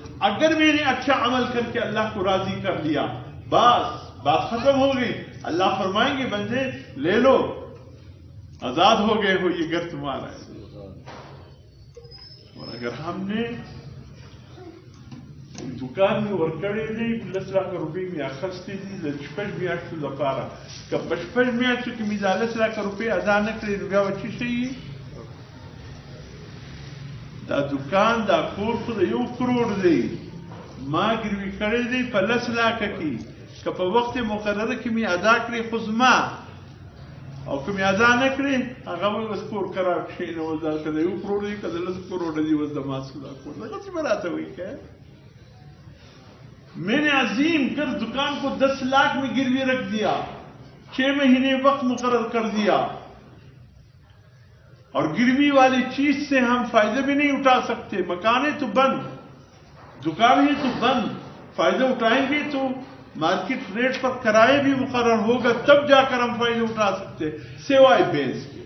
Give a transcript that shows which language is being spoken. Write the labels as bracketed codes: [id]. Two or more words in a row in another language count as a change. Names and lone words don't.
[ur] اگر میں نے اچھا عمل کر کے اللہ کو راضی کر لیا، بس بات ختم ہو گئی۔ اللہ فرمائیں گے بندے لے لو، آزاد ہو گئے ہو، یہ گھر تمہارا ہے۔ اور اگر ہم نے دکان میں ورکڑے نہیں 10 لاکھ روپے میں [ps] اخذتے دي لشپږ میاشتو لپاره، که په 6 میاشتو کې مې 10 لاکھ روپے ادا نه کړې نو بیا به څه شي؟ دا دکان دا کور خو د 1 کروڑ دی، ما ګروي کړی دی په 10 لاکھ کې، که په وخت مقرره کې مې ادا کړې خو زما، او که مې ادا نه کړې هغه به بس کور قرار کښېنول، دا که د 1 کروڑ دی که د 10 کروڑ دی اوس د ما څه دا کور دغسې به راته وایي که [ur] میں نے عظیم کر دکان کو 10 لاکھ میں گروی رکھ دیا، 6 مہینے وقت مقرر کر دیا، اور گروی والی چیز سے ہم فائدہ بھی نہیں اٹھا سکتے۔ مکان ہے تو بند، دکان ہے تو بند، فائدہ اٹھائیں گے تو مارکیٹ ریٹ پر کرایہ بھی مقرر ہوگا، تب جا کر ہم فائدہ اٹھا سکتے، سوائے بھینس کے۔